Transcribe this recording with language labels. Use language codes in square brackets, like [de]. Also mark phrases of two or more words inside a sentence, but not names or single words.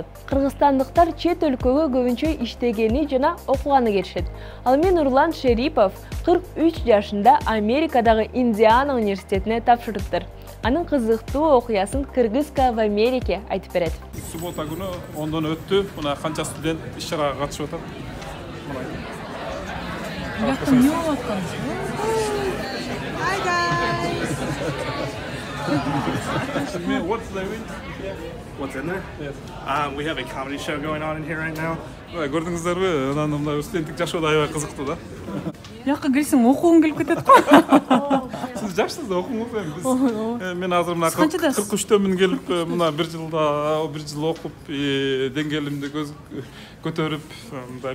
[ky] Кыргызстандыктар чет өлкөгө көбүнчө иштегени жана окуганы келишет. Ал эми Нурлан Шерипов 43 жашында Америкадагы Индиана университетине тапшырыптыр. Анын кызыктуу окуясын Кыргызка в Америке айтып берет. Суббота күнү 10дон өттү. Мына канча студент иш-чарага катышып атат. [en] What's the What's in there? Yes. We have a comedy show going on in here right now. [ky] Көрдүңүздөрбү? Анан мына студенттик жашоо да аябай кызыктуу да. Жакка кирсең окугуң келип кетет го. Сиз жакшысыз, окуңуз эми. Мен азыр мына 43-төмүн келип, мына бир жыл окуп, деңгээлимди көтөрүп, мындай